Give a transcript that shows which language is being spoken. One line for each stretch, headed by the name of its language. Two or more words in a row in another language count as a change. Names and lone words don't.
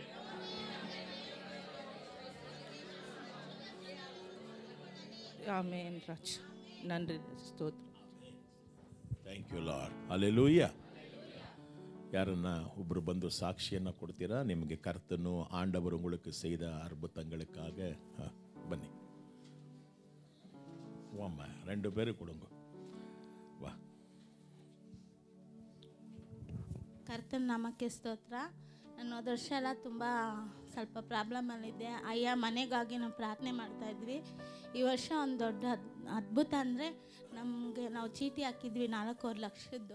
Kannada: ಆಮೇನ್. ರಾಜ್ ನನ್ರಿ ಸ್ತೋತ್ರ.
English: Thank you Lord. Hallelujah.
Kannada: ಯಾರನ್ನ ಒಬ್ಬರು ಬಂದು ಸಾಕ್ಷಿಯನ್ನು ಕೊಡ್ತೀರಾ? ನಿಮಗೆ ಕರ್ತನು ಆಂಡವರು
Tamil: உங்களுக்கு செய்த அற்புதங்களுக்காக
Kannada: ಬನ್ನಿ.
Tamil: வாம்மா, 2 பேரும் கொடுங்க. வா.
Kannada: ಕರ್ತನ ನಾಮಕ್ಕೆ ಸ್ತೋತ್ರ. ನಾನು ಹೋದ ವರ್ಷ ಎಲ್ಲ ತುಂಬ ಸ್ವಲ್ಪ ಪ್ರಾಬ್ಲಮಲ್ಲಿದ್ದೆ. ಅಯ್ಯ ಮನೆಗಾಗಿ ನಾವು ಪ್ರಾರ್ಥನೆ ಮಾಡ್ತಾಯಿದ್ವಿ. ಈ ವರ್ಷ ಒಂದು ದೊಡ್ಡ ಅದ್ಭುತ ಅಂದರೆ ನಾವು ಚೀಟಿ ಹಾಕಿದ್ವಿ 4.25 ಲಕ್ಷದ್ದು.